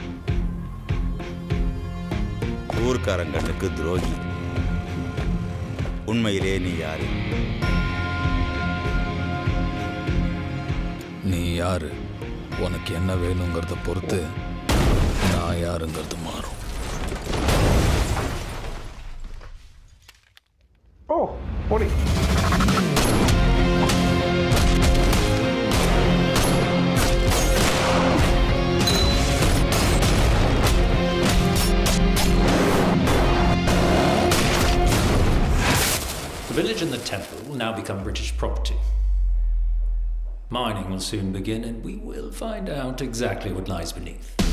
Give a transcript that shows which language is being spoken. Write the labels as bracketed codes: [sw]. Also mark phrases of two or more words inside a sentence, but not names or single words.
[ta] ஊர்க்காரன் கண்ணுக்கு துரோகி. உண்மையிலே நீ யாரு? நீ யாரு, உனக்கு என்ன வேணுங்கிறத பொறுத்து நான் யாருங்கிறது மாறும். [ml] ഓ പൊളി. [en] The village and the temple will now become British property. Mining will soon begin, and we will find out exactly what lies beneath.